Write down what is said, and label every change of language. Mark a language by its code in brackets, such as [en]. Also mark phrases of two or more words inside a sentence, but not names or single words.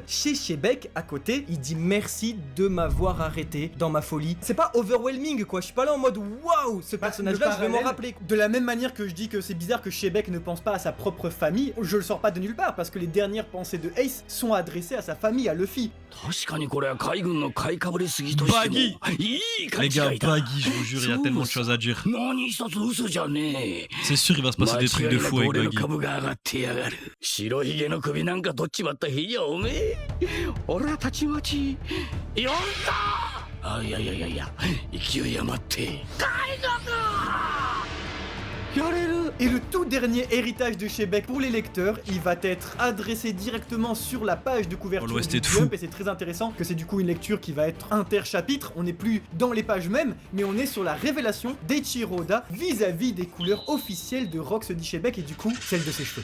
[fr] Chez Shebeck, à côté, il dit merci de m'avoir arrêté dans ma folie. C'est pas overwhelming quoi, je suis pas là en mode waouh, ce personnage-là, je vais m'en rappeler. De la même manière que je dis que c'est bizarre que Shebeck ne pense pas à sa propre famille, je le sors pas de nulle part, parce que les dernières pensées de Ace sont adressées à sa famille, à Luffy. [ja] 確かにこれは海軍の買いかぶりすぎとしてもいい勘 [fr] Les gars, [ja] 違いだ [fr] Baggy, je vous jure, il y a tellement de choses à dire. [ja] 何一つ嘘じゃねえ [fr] C'est sûr, il va se passer des trucs de fou [ja] 間違 [fr] avec [ja] いなく俺の [fr] Baggy. [ja] 株が上がってやがる白ひげの首なんか取っちまった日やおめえ俺はたちまち呼んだあいや勢い余って海軍やれる [fr] Et le tout dernier héritage de Shebeck pour les lecteurs, il va être adressé directement sur la page de couverture l'Ouest du est fou. Jump, et c'est très intéressant que c'est du coup une lecture qui va être inter-chapitre, on n'est plus dans les pages mêmes, mais on est sur la révélation d'Eiichiro Oda vis-à-vis des couleurs officielles de Rocksteady Shebeck et du coup celle de ses cheveux.